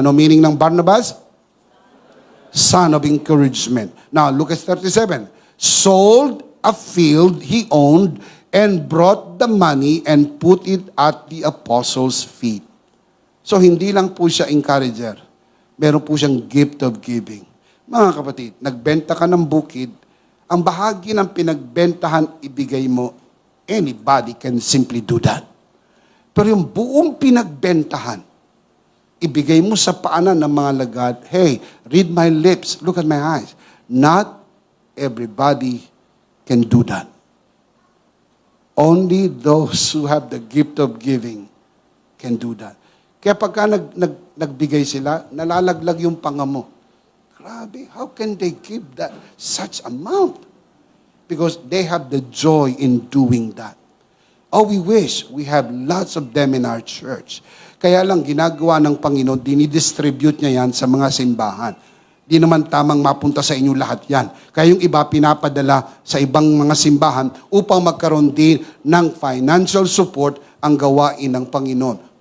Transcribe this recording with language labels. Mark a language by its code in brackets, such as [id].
[en] Ano meaning ng Barnabas? Son of encouragement. Now, look at 37. Sold a field he owned and brought the money and put it at the apostles' feet. [tl] So, hindi lang po siya encourager. Meron po siyang gift of giving. Mga kapatid, nagbenta ka ng bukid, ang bahagi ng pinagbentahan, ibigay mo, [en] anybody can simply do that. [tl] Pero yung buong pinagbentahan, ibigay mo sa paanan ng mga lagad, [en] hey, read my lips, look at my eyes. Not everybody can do that. Only those who have the gift of giving can do that. [tl] Kaya pagka nagbigay sila, nalalaglag yung panga mo. [en] Grabe, how can they give that such amount? Because they have the joy in doing that. Oh, we wish we have lots of them in our church. [tl] Kaya lang ginagawa ng Panginoon, dinidistribute niya yan sa mga simbahan. Di naman tamang mapunta sa inyo lahat yan. Kaya yung iba pinapadala sa ibang mga simbahan upang magkaroon din ng financial support ang gawain ng Panginoon.